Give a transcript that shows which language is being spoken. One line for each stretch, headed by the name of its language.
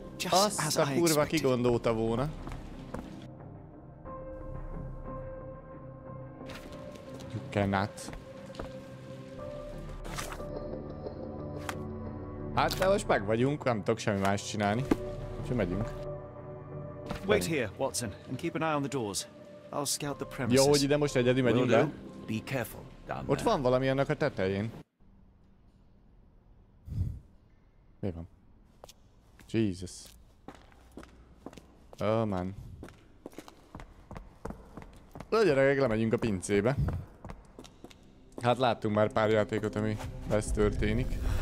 Hungarian: Azt a kurva kigondolta volna.
English: You cannot.
Hungarian: Hát, de most meg vagyunk, nem tudok semmi más csinálni. Úgyhogy megyünk.
English: Wait here, Watson, and keep an eye on the doors. I'll scout the premises.
Hungarian: Jó, hogy ide most egyedül megyünk be.
English: Be careful down
Hungarian: Ott van valami annak a tetején. Mi van? Jesus.
English: Oh man.
Hungarian: Na gyerekek, lemegyünk a pincébe. Hát láttunk már pár játékot, ami ez történik.